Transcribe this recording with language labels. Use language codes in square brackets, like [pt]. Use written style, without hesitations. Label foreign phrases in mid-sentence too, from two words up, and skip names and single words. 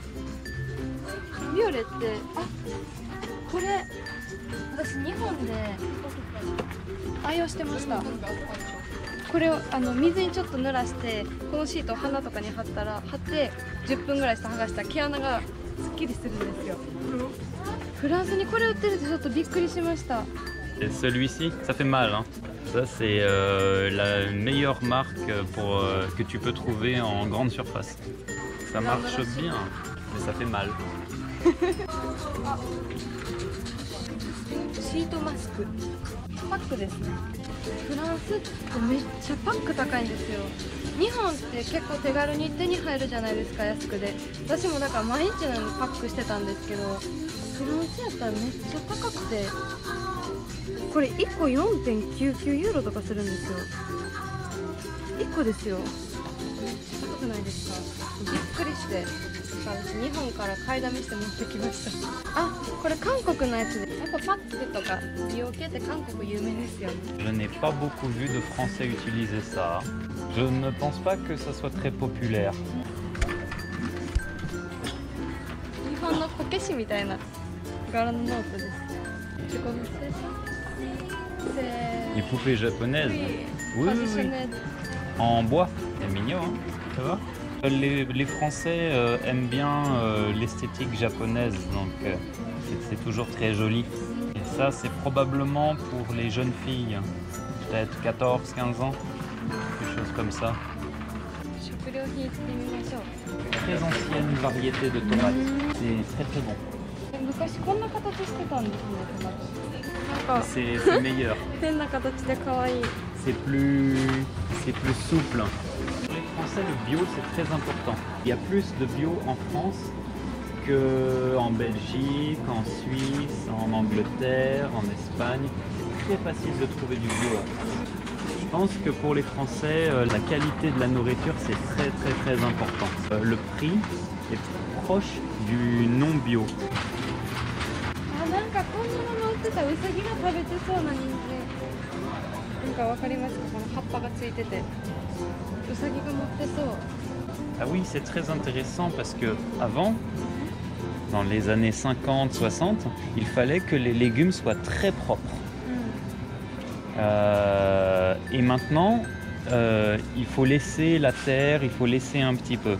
[ja] ビオレって、あ、これ私日本で愛用してました。これを水にちょっと濡らしてこのシートを鼻とかに貼って10分ぐらいして剥がしたら毛穴がすっきりするんですよ。フランスにこれ売ってるってちょっとびっくりしました。 [fr] Et celui-ci, ça fait mal, hein. Ça, c'est la meilleure marque pour, que tu peux trouver en grande surface. Ça marche bien, mais ça fait mal. [ja] シートマスクパックですね。フランスってめっちゃパック高いんですよ。日本って結構手軽に手に入るじゃないですか、安くで。私もだから毎日のようにパックしてたんですけど、フランスやったらめっちゃ高くて、これ1個 4.99 ユーロとかするんですよ。1個ですよ。高くないですか？びっくりして、私日本から買いだめして持ってきました。あ、これ韓国のやつで、やっぱパックとか美容系って韓国有名ですよね。 [fr] Je n'ai pas beaucoup vu de Français utiliser ça. Je ne pense pas que ça soit très populaire. [ja] 日本のこけしみたいな柄のノートです。 [fr] Les poupées japonaises. Oui, Oui, oui, oui. traditionnelles. En bois. C'est mignon, hein. Ça va? Les Français aiment bien l'esthétique japonaise, donc c'est toujours très joli. Et ça, c'est probablement pour les jeunes filles, peut-être 14-15 ans, quelque chose comme ça. [ja] 食料品行ってみましょう。 [fr] Très ancienne variété de tomates, c'est très très bon. [ja] 昔こんな形してたんですね、トマト。なんか [fr] C'est meilleur, [ja] 変な形で可愛い。 [fr] c'est plus souple. Pour les Français, le bio c'est très important. Il y a plus de bio en France qu'en Belgique, en Suisse, en Angleterre, en Espagne. C'est très facile de trouver du bio. Je pense que pour les Français, la qualité de la nourriture c'est très très très important. Le prix est proche du non bio. [ja] あ、なんかこんなの売ってた、ウサギが食べてそうな人参。なんかわかりますか、この葉っぱがついてて。ウサギが持ってそう。 [fr] Ah oui, c'est très intéressant parce que avant, dans les années 50-60, il fallait que les légumes soient très propres. Et maintenant, il faut laisser la terre, il faut laisser un petit peu.